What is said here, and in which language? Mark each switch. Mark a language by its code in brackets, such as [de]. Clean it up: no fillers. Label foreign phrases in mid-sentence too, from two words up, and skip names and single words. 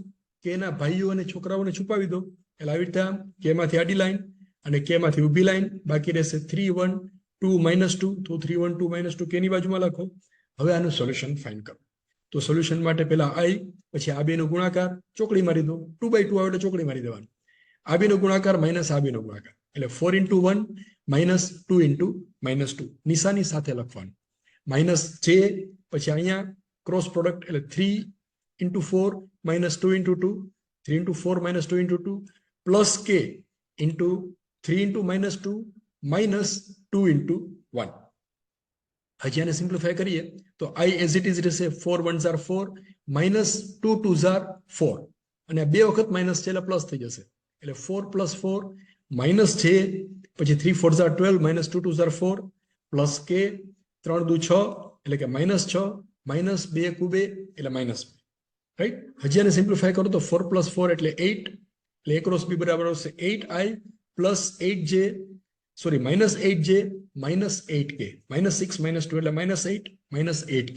[gu] કે ના ભાઈઓ અને છોકરાઓને છુપાવી દો એટલે આવી રીતે કે માંથી આડી લાઈન અને કે માંથી ઊભી લાઈન બાકી રહેશે 3 1 2 -2 તો 3 1 2 -2 કે ની બાજુમાં લખો. હવે આનું [en] solution find [gu] કરો. તો સોલ્યુશન માટે પહેલા i પછી આ બેનો ગુણાકાર ચોકડી મારી દો. 2 by 2 આવે એટલે ચોકડી મારી દેવાનું. આ બેનો ગુણાકાર માઇનસ આ બેનો ગુણાકાર એટલે [en] 4 into 1 minus 2 into -2 [gu] નિશાની સાથે લખવાનું. માઇનસ જે પછી અહીંયા [en] cross product [gu] એટલે [en] 3 into 4 minus 2 into 2 3 into 4 minus 2 into 2 plus k into 3 into -2 minus 2 into 1. [gu] હજી આને સિમ્પ્લિફાય કરીએ તો [en] i as it is [gu] રહેશે [en] 4 1s are 4 minus 2 2s are 4 [gu] અને બે વખત માઇનસ છે એટલે પ્લસ થઈ જશે એટલે [en] 4 plus 4 minus j [gu] પછી [en] 3 4s are 12 minus 2 2s are 4 plus k 3 2 6 [gu] એટલે કે [en] -6 minus 2 * 2 [gu] એટલે -2 રાઈટ. હજી આને સિમ્પ્લિફાય કરો તો [en] 4 plus 4 [gu] એટલે 8 એટલે [en] a cross b [gu] બરાબર આવશે [en] 8i plus 8j [gu] સોરી [en] -8j minus 8k [gu] -6 -2 એટલે [en] -8 minus 8k.